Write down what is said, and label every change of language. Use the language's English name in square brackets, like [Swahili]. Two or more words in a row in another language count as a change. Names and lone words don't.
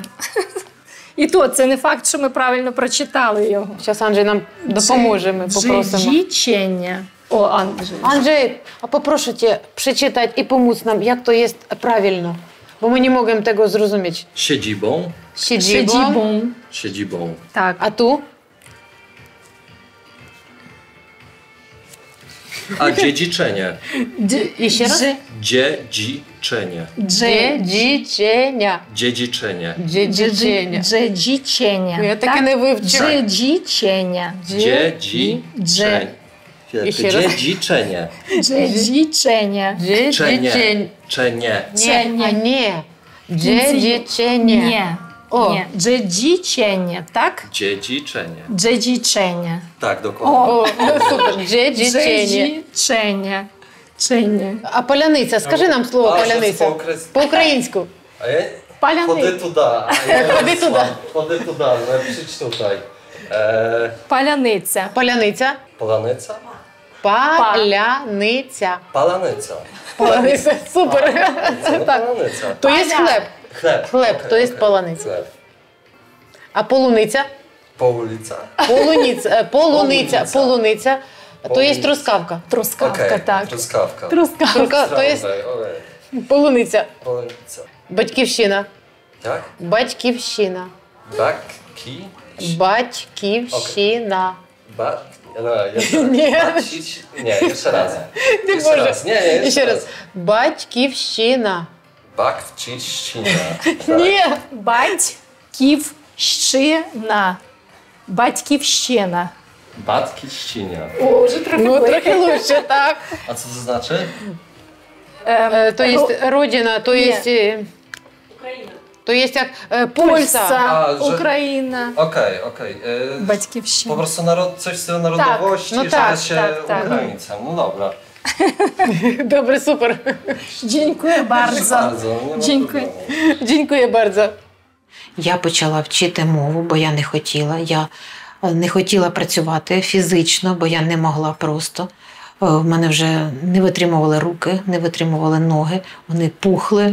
[Ukrainian] І то, це не факт, що ми правильно прочитали його. Зараз Анджей нам допоможе, ми попросимо. Джеджечення. О, Анджей. Анджей, а попрошу тебе прочитати і помочь нам, як то є правильно. Бо ми не можемо того зрозуміти. [Polish] Siedzibą. Siedzibą. [Ukrainian] Так. А ту? [Polish] A dziedziczenie. [Ukrainian] І ще раз? [Polish] Dziedziczenie. Dziedziczenia. Dziedziczenie. [Ukrainian] Джеджічення. Я таке не вивчила. Джеджічення. [Polish] Dziedziczenie. Dziedziczenie. [Ukrainian] Джеджічення. [Polish] Czenie. [Ukrainian] Ні. Dziedziczenie. Ні. Джеджічення, так? [Polish] Dziedziczenie. [Ukrainian] Джеджічення. [Polish] Tak, dokładnie. [Ukrainian] Супер. Dziedziczenie. А поляниця, скажи нам слово поляниця. По-українську. Ходи туди. Ходи туди, напишіть тут. Паляниця. Поляниця. Поланиця? Паляниця. Паланиця. Паланиця. Супер. Паланиця. То є хлеб. Хлеб, то є паланиця. А полуниця? Полуниця. Полуниця. То є трускавка. Трускавка, так. Трускавка. То є полуниця. Полуниця. Батьківщина. [Polish] Jak? [Ukrainian] Батьківщина. Батьківщина. [Polish] Jeszcze raz. [Ukrainian] Не [Polish] Jeszcze [Ukrainian] можу. [Polish] raz. Nie, [Ukrainian] Ще раз. Батьківщина. Батьківщина. Ні. Батьківщина. Батьківщина. Батьківщина. О, вже трохи лучше, так. [Polish] A co to znaczy? [Ukrainian] То є родина, то є... [Polish] To jest jak Polska. [Ukrainian] Україна. [Polish] Okej. [Ukrainian] Батьківщина. [Polish] Po prostu coś w stylu narodowości, że się Ukraińcem. No dobra. [Ukrainian] Добре, супер. Дякую bardzo. Дякую bardzo. Я почала вчити мову, бо я не хотіла. Я не хотіла працювати фізично, бо я не могла просто. В мене вже не витримували руки, не витримували ноги, вони пухли.